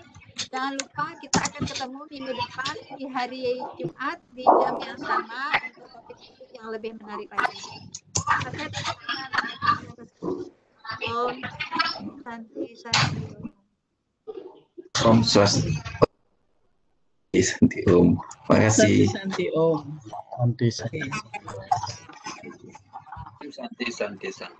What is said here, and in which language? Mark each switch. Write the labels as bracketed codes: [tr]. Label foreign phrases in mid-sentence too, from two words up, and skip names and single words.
[id] Jangan lupa kita akan ketemu minggu depan di hari Jumat di jam yang sama untuk topik-topik yang lebih menarik lagi. Saya tutup dengan [sa] Om Santi Santi. Om Swastiastu. Santi Om. [id] Terima kasih. [sa] Santi Om. Santi Santi. Santi.